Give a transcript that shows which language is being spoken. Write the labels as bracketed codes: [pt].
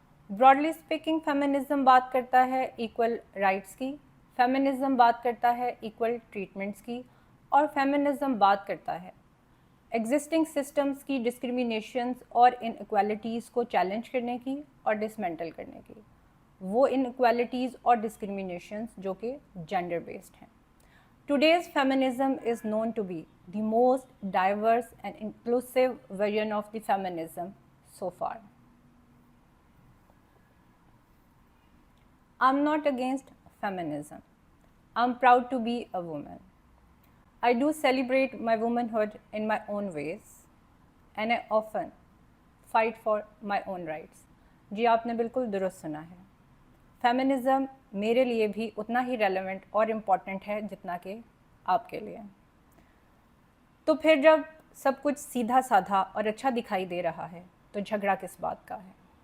[hi] Broadly speaking, feminism बात करता है इक्वल राइट्स की, फेमिनिज़म बात करता है इक्वल ट्रीटमेंट्स की, और फेमिनिज़म बात करता है एग्जिस्टिंग सिस्टम्स की डिस्क्रिमिनेशंस और इनइक्वालिटीज़ को चैलेंज करने की और डिसमेंटल करने की, वो इनइक्वालिटीज़ और डिस्क्रिमिनेशंस जो कि जेंडर बेस्ड हैं। [en] Today's feminism is known to be the most diverse and inclusive version of the feminism so far. I'm not against feminism. I'm proud to be a woman. I do celebrate my womanhood in my own ways and I often fight for my own rights. [hi] जी आपने बिल्कुल दुरुस्त सुना है। Feminism मेरे लिए भी उतना ही relevant और इम्पॉर्टेंट है जितना कि आपके लिए। तो फिर जब सब कुछ सीधा साधा और अच्छा दिखाई दे रहा है तो झगड़ा किस बात का है?